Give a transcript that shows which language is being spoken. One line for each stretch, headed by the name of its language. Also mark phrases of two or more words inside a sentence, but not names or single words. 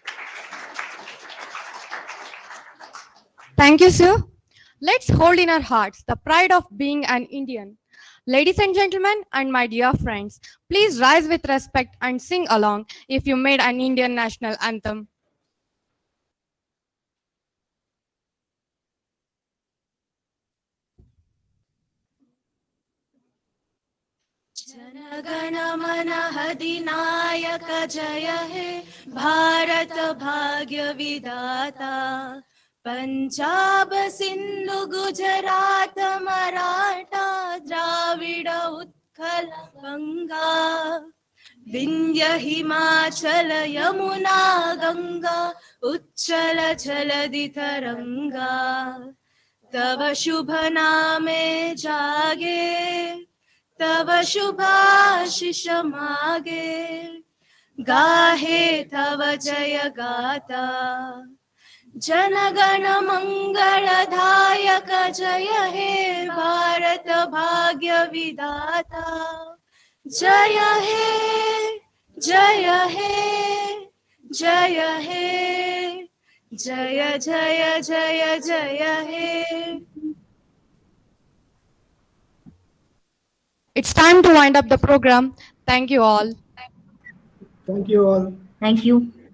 English: Thank you, sir. Let's hold in our hearts the pride of being an Indian. Ladies and gentlemen, and my dear friends, please rise with respect and sing along if you made an Indian national anthem.
Bangla: জনগণ মন অধিনায়ক জয় হে ভারত ভাগ্য বিধাতা পঞ্জাব সিন্ধু গুজরাট মরাঠা দ্রাবিড় উৎকল গঙ্গা বিন্ধ্য হিমাচল যমুনা গঙ্গা উচ্ছল জলধি তরঙ্গ তব শুভ নামে জাগে তব শুভাশিস মাগে গাহে তব জয় গাথা জনগণ মঙ্গলদায়ক জয় হে ভারত ভাগ্য বিধাতা জয় হে জয় হে জয় হে জয় জয় জয় জয় হে.
English: It's time to wind up the program. Thank you all. Thank you all. Thank you.